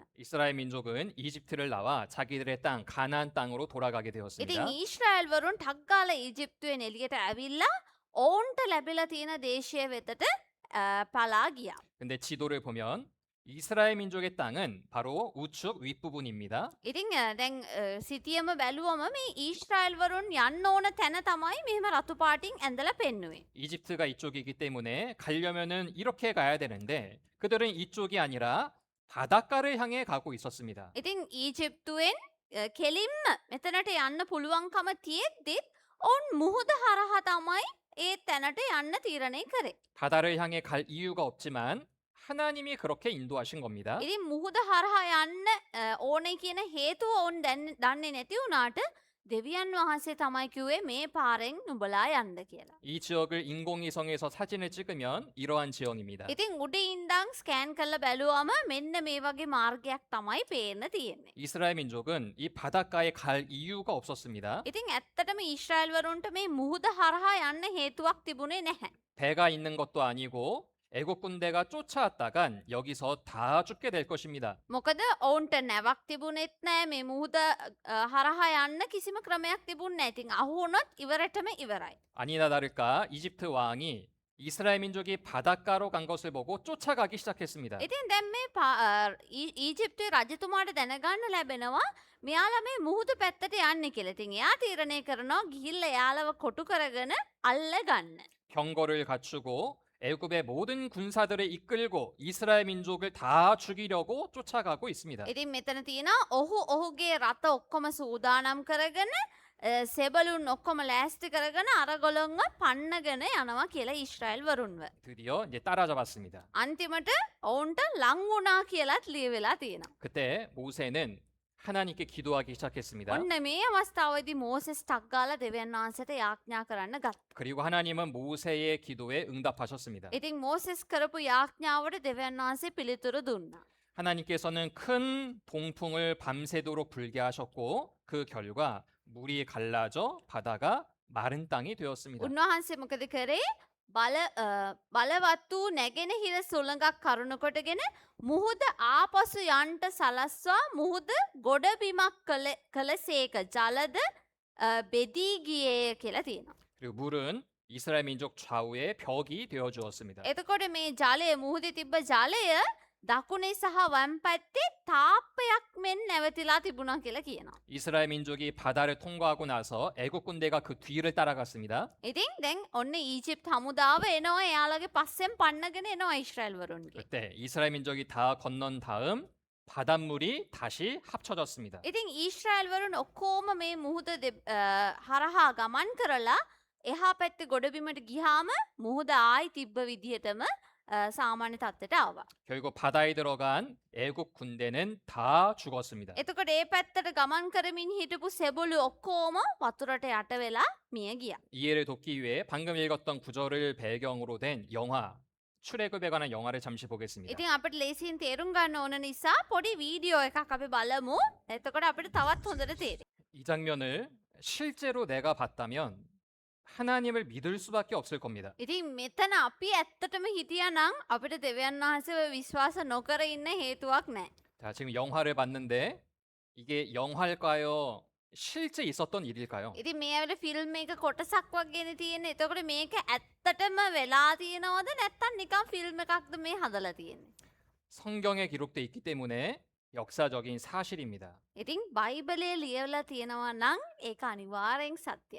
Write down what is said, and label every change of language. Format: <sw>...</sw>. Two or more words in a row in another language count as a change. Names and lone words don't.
<ko>이스라엘 민족은 이집트를 나와 자기들의 땅 가나안 땅으로 돌아가게</ko> <si>ඉතින්</si> <ko>되었습니다.</ko> <si>ඊශ්‍රායල් වරුන් ටක් ගාලා ඊජිප්තුවෙන් එළියට ඇවිල්ලා ඔවුන්ට ලැබිලා තියෙන දේශය වෙතට පලා ගියා.</si> <ko>근데 지도를 보면 이스라엘 민족의 땅은 바로 우측 윗부분입니다.</ko> <si>ඉතින් දැන් සිටියම බැලුවම මේ ඊශ්‍රායල් වරුන් යන්න ඕන තැන තමයි මෙහෙම රතු පාටින් ඇඳලා පෙන්නුවේ.</si> <ko>이집트가 이쪽이기 때문에 가려면은 이렇게 가야 되는데 그들은 이쪽이 아니라 바닷가를 향해 가고 있었습니다.</ko> <si>ඉතින් ඊජිප්තුවෙන් කෙලින්ම මෙතනට යන්න පුළුවන්කම තියෙද්දිත් ඔවුන් මුහුද හරහා තමයි ඒ තැනට යන්න තීරණය කරේ.</si> <ko>바다를 향해 갈 이유가 없지만 하나님이 그렇게 인도하신 겁니다.</ko> <si>ඉතින් මුහුද හරහා යන්න ඕනේ කියන හේතුව ඔවුන් දන්නේ නැති වුණාට දෙවියන් වහන්සේ තමයි කිව්වේ මේ පාරෙන් නුඹලා යන්න කියලා.</si> <ko>이 지역을 인공위성에서 사진을 찍으면 이러한 지형입니다.</ko> <si>ඉතින් උඩ ඉඳන් ස්කෑන් කරලා බැලුවම මෙන්න මේ වගේ මාර්ගයක් තමයි පේන්න තියෙන්නේ.</si> <ko>이스라엘 민족은 이 바닷가에 갈 이유가 없었습니다.</ko> <si>ඉතින් ඇත්තටම ඊශ්‍රායල් වරුන්ට මේ මුහුද හරහා යන්න හේතුවක් තිබුණේ නැහැ.</si> <ko>배가 있는 것도 아니고 애국 군대가 쫓아왔다간 여기서 다 죽게 될 것입니다.</ko> <si>මොකද ඔවුන්ට නැවක් තිබුණෙත් නැහැ මේ මුහුද හරහා යන්න කිසිම ක්‍රමයක් තිබුණේ නැහැ. ඉතින් අහුනොත් ඉවරටම ඉවරයි.</si> <ko>아니나 다를까 이집트 왕이 이스라엘 민족이 바닷가로 간 것을 보고 쫓아가기 시작했습니다.</ko> <si>ඉතින් දැන් මේ ඊජිප්තුවේ රජතුමාට දැනගන්න ලැබෙනවා මෙයාලා මේ මුහුද පැත්තට යන්නේ කියලා. ඉතින් එයා තීරණය කරනවා ගිහිල්ලා එයාලව කොටු කරගෙන අල්ල ගන්න.</si> <ko>경거를 갖추고 애굽의 모든 군사들을 이끌고 이스라엘 민족을 다 죽이려고 쫓아가고 있습니다.</ko> <si>ඉතින් මෙතන තියෙනවා ඔහු ඔහුගේ රත ඔක්කොම සූදානම් කරගෙන සෙබළුන් ඔක්කොම ලෑස්ති කරගෙන අරගොල්ලන්ව පන්නගෙන යනවා කියලා ඊශ්‍රායෙල් වරුන්ව.</si> <ko>드디어 이제 따라잡았습니다.</ko> <si>අන්තිමට ඔවුන්ට ලං වුණා කියලාත් ලියවෙලා තියෙනවා.</si> <ko>그때 모세는 하나님께 기도하기 시작했습니다.</ko> <si>ඔන්න මේ අවස්ථාවේදී මෝසෙස් ටක් ගාලා දෙවියන් වහන්සේට යාඥා කරන්න ගත්තා.</si> <ko>그리고 하나님은 모세의 기도에 응답하셨습니다.</ko> <si>ඉතින් මෝසෙස් කරපු යාඥාවට දෙවියන් වහන්සේ පිළිතුරු දුන්නා.</si> <ko>하나님께서는 큰 동풍을 밤새도록 불게 하셨고 그 결과 물이 갈라져 바다가 마른 땅이 되었습니다.</ko> <si>උන්වහන්සේ මොකද කරේ? බලවත් වූ නැගෙනහිර සුළඟක් කරුණකොටගෙන මුහුද ආපසු යන්ට සලස්වා මුහුද ගොඩබිමක් කළසේක ජලද බෙදී ගියේය කියලා තියෙනවා.</si> <ko>그리고 물은 이스라엘 민족 좌우의 벽이 되어 주었습니다.</ko> <si>එතකොට මේ ජලය මුහුදේ තිබ්බ ජලය දකුණේ සහ වම් පැත්තේ තාප්පයක් මෙන් නැවතිලා තිබුණා කියලා කියනවා.</si> <ko>이스라엘 민족이 바다를 통과하고 나서 애국 군대가 그 뒤를 따라갔습니다.</ko> <si>ඉතින් දැන් ඔන්න ඊජිප්ත් හමුදාව එනවා එයාලගේ පස්සෙන් පන්නගෙන එනවා ඊශ්‍රායෙල් වරුන්ගේ.</si> <ko>그때 이스라엘 민족이 다 건넌 다음 바닷물이 다시 합쳐졌습니다.</ko> <si>ඉතින් ඊශ්‍රායෙල් වරුන් ඔක්කොම මේ මුහුද හරහා ගමන් කරලා එහා පැත්තේ ගොඩබිමට ගියාම මුහුද ආයි තිබ්බ විදිහටම සාමාන්‍ය තත්ත්වයට ආවා.</si> <ko>결국 바다에 들어간 애국 군대는 다 죽었습니다.</ko> <si>එතකොට ඒ පැත්තට ගමන් කරමින් හිටපු සෙබළු ඔක්කොම වතුරට යට වෙලා මිය ගියා.</si> <ko>이해를 돕기 위해 방금 읽었던 구절을 배경으로 된 영화 출애굽에 관한 영화를 잠시 보겠습니다.</ko> <si>ඉතින් අපිට ලේසියෙන් තේරුම් ගන්න ඕන නිසා පොඩි වීඩියෝ එකක් අපි බලමු. එතකොට අපිට තවත් හොඳට තේරෙයි.</si> <ko>이 장면을 실제로 내가 봤다면 하나님을 믿을 수밖에 없을 겁니다.</ko> <si>ඉතින් මෙතන අපි ඇත්තටම හිටියානම් අපිට දෙවියන් වහන්සේව විශ්වාස නොකර ඉන්න හේතුවක් නැහැ.</si> <ko>자, 지금 영화를 봤는데 이게 영화일까요? 실제 있었던 일일까요?</ko> <si>ඉතින් මේ ඇවිල්ලා ෆිල්ම් එක කොටසක් වගේනේ තියෙන්නේ. එතකොට මේක ඇත්තටම වෙලා තියෙනවද නැත්නම් නිකන් ෆිල්ම් එකක්ද මේ හදලා තියෙන්නේ?</si> <ko>성경에 기록돼 있기 때문에 역사적인 사실입니다.</ko> <si>ඉතින් බයිබලයේ ලියවලා තියෙනවා නම් ඒක අනිවාර්යෙන් සත්‍යයි.</si>